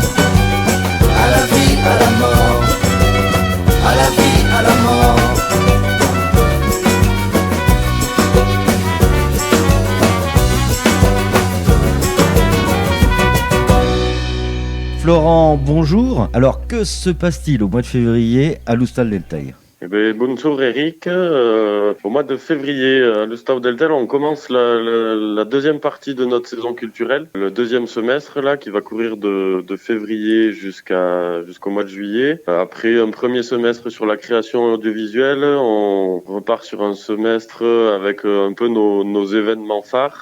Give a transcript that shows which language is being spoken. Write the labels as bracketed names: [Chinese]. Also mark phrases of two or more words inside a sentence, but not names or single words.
[French] À la vie, à la mort. À la vie, à la mort. Florent, bonjour. Alors, que se passe-t-il au mois de février à l'Hostal del Teil? Bonjour Eric. Au mois de février, à l'Hostal del Teil, on commence la deuxième partie de notre saison culturelle, le 2e semestre là, qui va courir de février jusqu'au mois de juillet. Après un premier semestre sur la création audiovisuelle, on repart sur un semestre avec un peu nos événements phares.